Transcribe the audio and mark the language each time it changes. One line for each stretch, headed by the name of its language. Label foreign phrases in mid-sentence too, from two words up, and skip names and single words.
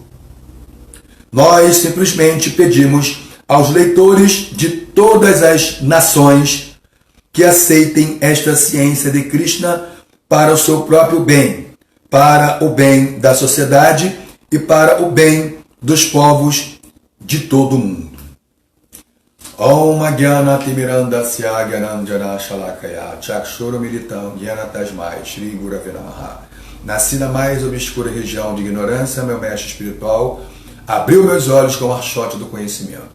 Portuguese: Nós simplesmente pedimos aos leitores de todas as nações que aceitem esta ciência de Krishna para o seu próprio bem, para o bem da sociedade e para o bem dos povos de todo o mundo.
Sanskrit: ॐ ज्ञान तिमिरान्धस्य ज्ञानाञ्जन शलाकया चक्षुरु मीलितं ज्ञान तस्मै श्री गुरवे नमः.
Portuguese: Nasci na mais obscura região de ignorância, meu mestre espiritual abriu meus olhos com o archote do conhecimento.